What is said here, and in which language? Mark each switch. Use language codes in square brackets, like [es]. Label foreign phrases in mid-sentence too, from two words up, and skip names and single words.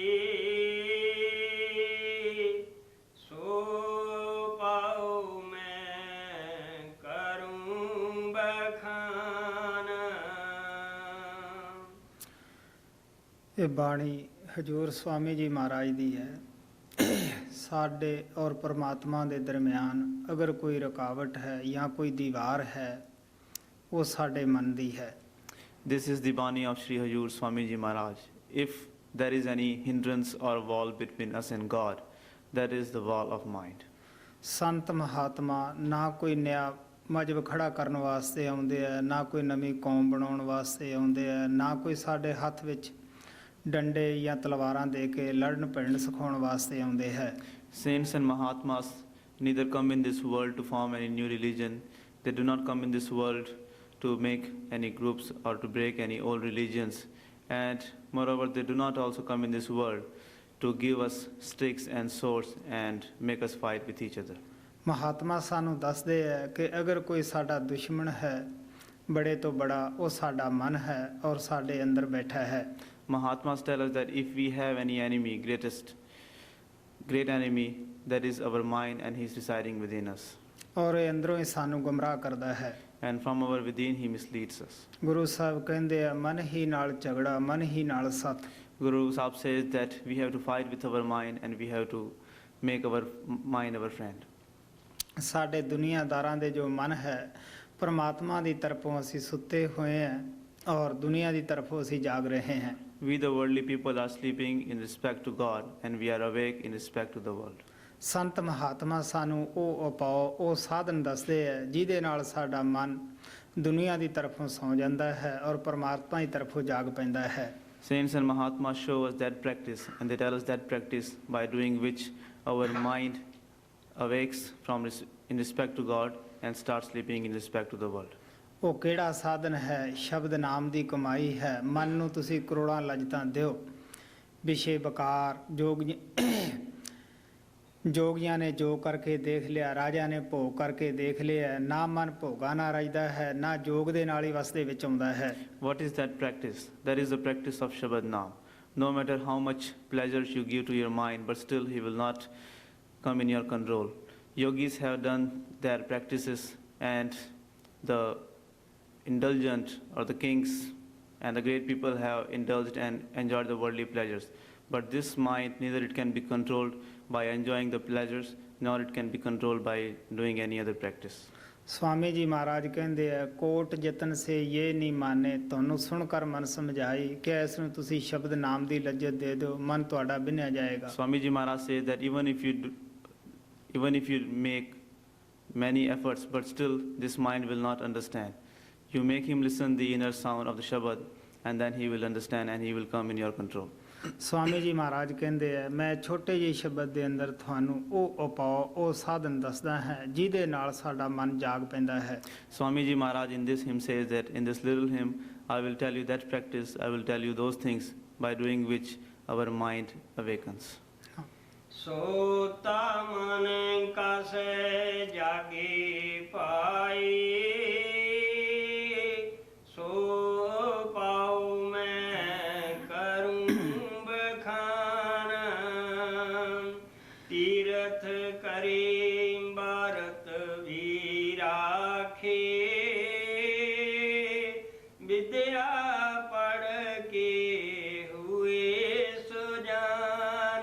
[pa] ਇਹ ਬਾਣੀ ਹਜ਼ੂਰ ਸਵਾਮੀ ਜੀ ਮਹਾਰਾਜ ਦੀ ਹੈ। ਸਾਡੇ ਔਰ ਪਰਮਾਤਮਾ ਦੇ ਦਰਮਿਆਨ ਅਗਰ ਕੋਈ ਰੁਕਾਵਟ ਹੈ ਜਾਂ ਕੋਈ ਦੀਵਾਰ ਹੈ, ਉਹ ਸਾਡੇ ਮਨ ਦੀ ਹੈ। [en] This is the Bani of Sri Hajur Swami Ji Maharaj. If there is any hindrance or wall between us and God, that is the wall of mind. [pa] ਸੰਤ ਮਹਾਤਮਾ ਨਾ ਕੋਈ ਨਿਆ ਮਜ਼ਹਬ ਖੜਾ ਕਰਨ ਵਾਸਤੇ ਆਉਂਦੇ ਆ, ਨਾ ਕੋਈ ਨਵੀਂ ਕੌਮ ਬਣਾਉਣ ਵਾਸਤੇ ਆਉਂਦੇ ਆ, ਨਾ ਕੋਈ ਸਾਡੇ ਹੱਥ ਵਿੱਚ ਡੰਡੇ ਜਾਂ ਤਲਵਾਰਾਂ ਦੇ ਕੇ ਲੜਨ ਭਿੜਨ ਸਿਖਾਉਣ ਵਾਸਤੇ ਆਉਂਦੇ ਹੈ। [en] Saints and Mahatmas neither come in this world to form any new religion. They do not come in this world to make any groups or to break any old religions. And moreover, they do not also come in this world to give us sticks and swords and make us fight with each other. [pa] ਮਹਾਤਮਾ ਸਾਨੂੰ ਦੱਸਦੇ ਹੈ ਕਿ ਅਗਰ ਕੋਈ ਸਾਡਾ ਦੁਸ਼ਮਣ ਹੈ, ਬੜੇ ਤੋਂ ਬੜਾ, ਉਹ ਸਾਡਾ ਮਨ ਹੈ ਔਰ ਸਾਡੇ ਅੰਦਰ ਬੈਠਾ ਹੈ। [en] Mahatmas tell us that if we have any enemy, great enemy, that is our mind and he is residing within us. [pa] ਔਰ ਇਹ ਅੰਦਰੋਂ ਹੀ ਸਾਨੂੰ ਗੁੰਮਰਾਹ ਕਰਦਾ ਹੈ। [en] And from our within he misleads us. [pa] ਗੁਰੂ ਸਾਹਿਬ ਕਹਿੰਦੇ ਆ, ਮਨ ਹੀ ਨਾਲ ਝਗੜਾ, ਮਨ ਹੀ ਨਾਲ ਸਤ। [en] Guru Sahib says that we have to fight with our mind and we have to make our mind our friend. [pa] ਸਾਡੇ ਦੁਨੀਆਦਾਰਾਂ ਦੇ ਜੋ ਮਨ ਹੈ, ਪਰਮਾਤਮਾ ਦੀ ਤਰਫੋਂ ਅਸੀਂ ਸੁੱਤੇ ਹੋਏ ਹਾਂ ਔਰ ਦੁਨੀਆ ਦੀ ਤਰਫੋਂ ਅਸੀਂ ਜਾਗ ਰਹੇ ਹਾਂ। [en] We the worldly people are sleeping in respect to God and we are awake in respect to the world. [pa] ਸੰਤ ਮਹਾਤਮਾ ਸਾਨੂੰ ਉਹ ਉਪਾਅ, ਉਹ ਸਾਧਨ ਦੱਸਦੇ ਹੈ ਜਿਹਦੇ ਨਾਲ ਸਾਡਾ ਮਨ ਦੁਨੀਆ ਦੀ ਤਰਫੋਂ ਸੌਂ ਜਾਂਦਾ ਹੈ ਔਰ ਪਰਮਾਤਮਾ ਦੀ ਤਰਫੋਂ ਜਾਗ ਪੈਂਦਾ ਹੈ। [en] Saints and Mahatmas show us that practice and they tell us that practice by doing which our mind awakes from in respect to God and starts sleeping in respect to the world. [pa] ਉਹ ਕਿਹੜਾ ਸਾਧਨ ਹੈ? ਸ਼ਬਦ ਨਾਮ ਦੀ ਕਮਾਈ ਹੈ। ਮਨ ਨੂੰ ਤੁਸੀਂ ਕਰੋੜਾਂ ਲਜਤਾਂ ਦਿਓ, ਵਿਸ਼ੇ ਬਕਾਰ ਜੋਗੀਆਂ ਨੇ ਜੋ ਕਰਕੇ ਦੇਖ ਲਿਆ, ਰਾਜਾ ਨੇ ਭੋਗ ਕਰਕੇ ਦੇਖ ਲਿਆ। ਨਾ ਮਨ ਭੋਗਾ ਨਾ ਰਜਦਾ ਹੈ, ਨਾ ਜੋਗ ਦੇ ਨਾਲ ਹੀ ਵਸਦੇ ਵਿੱਚ ਆਉਂਦਾ ਹੈ। [en] What is that practice? That is the practice of Shabad Naam. No matter how much pleasure you give to your mind, but still he will not come in your control. Yogis have done their practices and the indulgent or the kings and the great people have indulged and enjoyed the worldly pleasures. But this mind, neither it can be controlled by enjoying the pleasures, nor it can be controlled by doing any other practice. [hi] स्वामी जी महाराज कहते हैं, कोट जतन से ये नहीं माने, [pa] ਤੁਹਾਨੂੰ ਸੁਣ ਕਰ ਮਨ ਸਮਝਾਈ ਕਿ ਇਸ ਨੂੰ ਤੁਸੀਂ ਸ਼ਬਦ ਨਾਮ ਦੀ ਲੱਜਤ ਦੇ ਦਿਓ, ਮਨ ਤੁਹਾਡਾ ਬਿਨਿਆ ਜਾਏਗਾ। [en] Swami Ji Maharaj says that even if you make many efforts, but still this mind will not understand. You make him listen the inner sound of the Shabad, and then he will understand and he will come in your control. [hi] स्वामी जी महाराज कहते हैं, मैं छोटे [pa] ਜਿਹੇ ਸ਼ਬਦ ਦੇ ਅੰਦਰ ਤੁਹਾਨੂੰ ਉਹ ਉਪਾਅ, ਉਹ ਸਾਧਨ ਦੱਸਦਾ ਹੈ ਜਿਹਦੇ ਨਾਲ ਸਾਡਾ ਮਨ ਜਾਗ ਪੈਂਦਾ ਹੈ। [en] Swami Ji Maharaj in this hymn says that in this little hymn, I will tell you that practice, I will tell you those things by doing which our mind awakens. [pa] ਸੋਤਾ ਮਨ ਕਸੇ ਜਾਗੀ ਪਾਈ, ਸੋ ਪਾਉ ਮੈਂ ਕਰੂੰ ਬਖਾਨ। ਤੀਰਥ ਕਰੀ ਭਾਰਤ ਵੀ ਰਾਖੇ, ਵਿਦਿਆ ਪੜ੍ਹ ਕੇ ਹੋਏ ਸੁਜਾਨ।